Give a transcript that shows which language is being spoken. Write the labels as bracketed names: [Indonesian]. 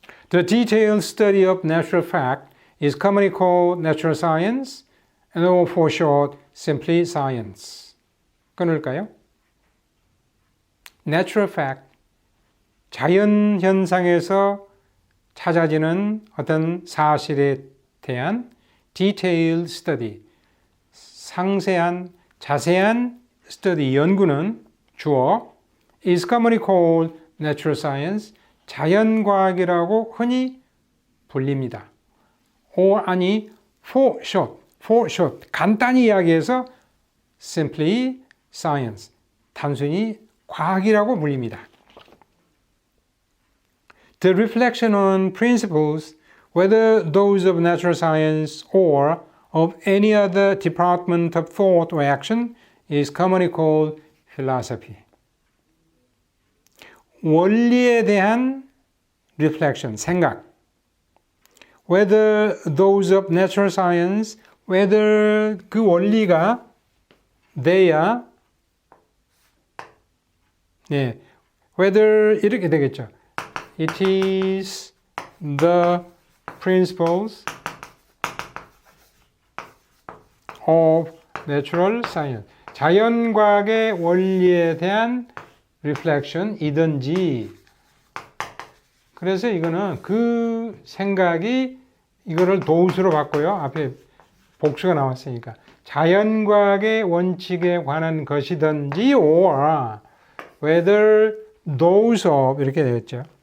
[English] The detailed study of natural fact is commonly called natural science, and for short, simply science. [Korean] 끊을까요? Natural fact, 자연 현상에서 찾아지는 어떤 사실에 대한 detailed study, 상세한, 자세한 study, 연구는 주어 [English] is commonly called natural science, [Korean] 자연과학이라고 흔히 불립니다. 아니 for short 간단히 이야기해서 simply science 단순히 과학이라고 불립니다. [English] The reflection on principles, whether those of natural science or of any other department of thought or action, is commonly called philosophy. [Korean] 원리에 대한 reflection, 생각. [English] Whether those of natural science, whether [Korean] 그 원리가 [English] the야, 네, whether [Korean] 이렇게 되겠죠. [English] It is the principles of natural science. [Korean] 자연과학의 원리에 대한 reflection이든지. 그래서 이거는 그 생각이 이거를 도수로 바꿔요. 앞에 복수가 나왔으니까. 자연과학의 원칙에 관한 것이든지 [English] or whether those of [Korean] 이렇게 되겠죠.